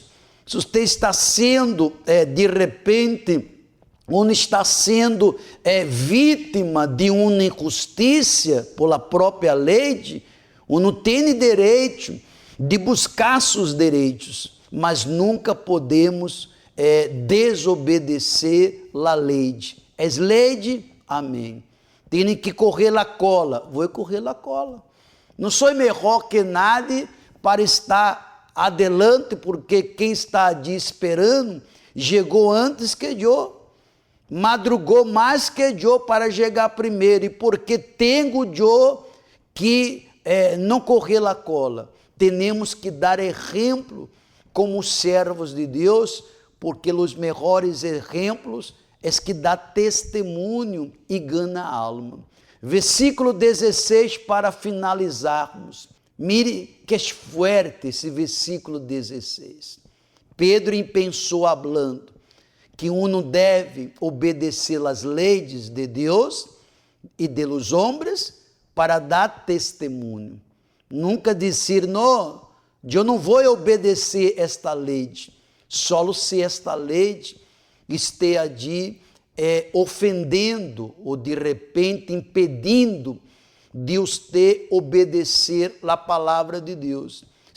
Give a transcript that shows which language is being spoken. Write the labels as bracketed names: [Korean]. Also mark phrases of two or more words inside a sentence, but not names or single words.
[Portuguese] Se você está sendo, de repente, ou está sendo vítima de uma injustiça pela própria lei, ou não tem direito de buscar seus direitos, mas nunca podemos desobedecer a lei. É lei? Amém. Tem que correr a cola. Vou correr a cola. Não sou melhor que [Spanish] nadie para estar adelante, [Portuguese] porque quem está ali esperando chegou antes que eu. Madrugou mais que eu para chegar primeiro. E porque tenho eu que não correr a cola. Temos que dar exemplo como servos de Deus, porque os melhores exemplos é que dá testemunho e ganha alma. Versículo 16 para finalizarmos. Mire que é forte esse versículo 16. Pedro pensou [Spanish] hablando que uno [Portuguese] deve obedecer às leis de Deus e de los homens para dar testemunho. Nunca dizer, não, eu não vou obedecer esta lei, só se esta lei esteja ali ofendendo ou de repente impedindo de você obedecer a palavra de Deus.